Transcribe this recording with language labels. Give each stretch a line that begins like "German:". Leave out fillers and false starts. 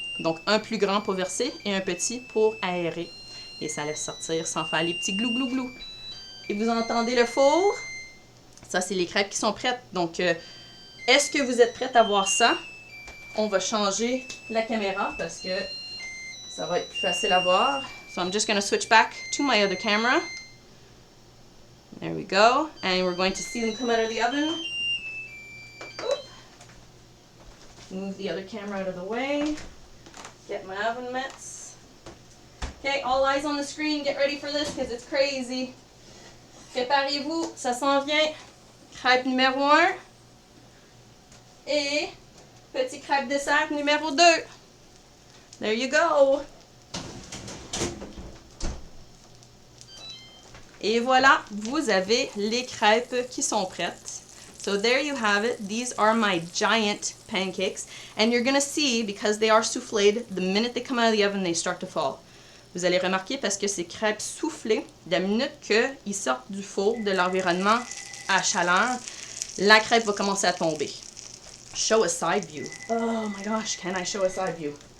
French: Donc, un plus grand pour verser et un petit pour aérer. Et ça laisse sortir sans faire les petits glou-glou-glou. Et vous entendez le four? Ça, c'est les crêpes qui sont prêtes. Donc, est-ce que vous êtes prête à voir ça? On va changer la caméra parce que ça va être plus facile à voir.
English: So, I'm just going to switch back to my other camera. There we go. And we're going to see them come out of the oven. Oop. Move the other camera out of the way. Get my oven mitts. Okay, all eyes on the screen. Get ready for this because it's crazy.
French: Préparez-vous, ça s'en vient. Crêpe numéro 1. Et petit crêpe dessert numéro 2.
English: There you go.
French: Et voilà, vous avez les crêpes qui sont prêtes.
English: So there you have it. These are my giant pancakes. And you're going to see, because they are soufflées, the minute they come out of the oven, they start to fall.
French: Vous allez remarquer parce que ces crêpes soufflées, la minute qu'ils sortent du four, de l'environnement à chaleur, la crêpe va commencer à tomber.
English: Show a side view. Oh my gosh, can I show a side view?